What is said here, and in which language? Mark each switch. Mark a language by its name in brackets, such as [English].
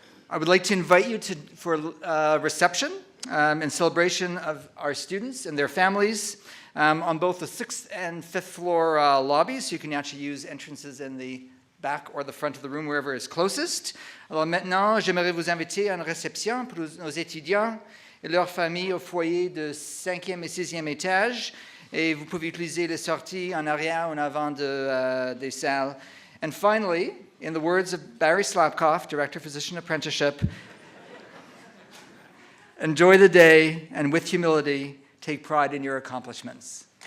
[English] I would like to invite you for a reception in celebration of our students and their families on both the 6th and 5th floor lobbies. You can actually use entrances in the back or the front of the room, wherever is closest. [French] Alors maintenant, j'aimerais vous inviter à une réception pour nos étudiants et leurs familles au foyer de 5e et 6e étage. Et vous pouvez utiliser les sorties en arrière ou en avant des salles. [English] And finally, in the words of Barry Slapkoff, Director of Physician Apprenticeship, enjoy the day and with humility, take pride in your accomplishments.